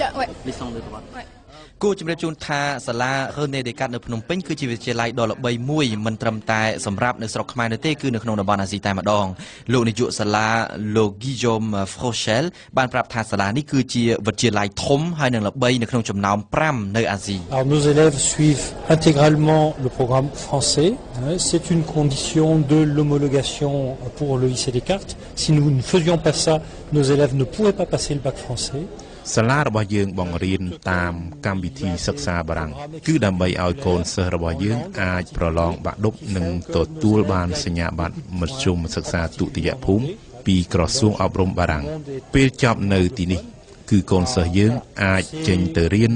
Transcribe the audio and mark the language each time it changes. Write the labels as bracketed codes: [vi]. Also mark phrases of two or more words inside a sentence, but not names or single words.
[km] លីសងទៅគាត់គួរជំរាបជូនថាសាលា René Descartes នៅភ្នំពេញគឺជាវិទ្យាល័យដ៏ល្បីមួយមិនត្រឹមតែសម្រាប់នៅស្រុកខ្មែរនោះទេគឺនៅក្នុងតំបន់អាស៊ីតែម្ដងលោកនាយកសាលាលោក Guillaume Frochel បានប្រាប់ថាសាលានេះគឺជាវិទ្យាល័យធំហើយនឹងល្បីនៅក្នុងចំណោម5នៅអាស៊ី [fr] Alors nos élèves suivent intégralement le programme français. C'est une condition de l'homologation pour le lycée Descartes. Si nous ne faisions pas ça, nos élèves ne pourraient pas passer le bac français. [km] សាលារបស់យើងបង្រៀនតាមកម្មវិធីសិក្សាបារាំងគឺដើម្បីឲ្យកូនសិស្សរបស់យើងអាចប្រឡងបាក់ឌុបនិងទទួលបានសញ្ញាបត្រមធ្យមសិក្សាទុតិយភូមិពីក្រសួងអប់រំបារាំងពេលចប់នៅទីនេះគឺកូនសិស្សយើងអាចចេញទៅរៀន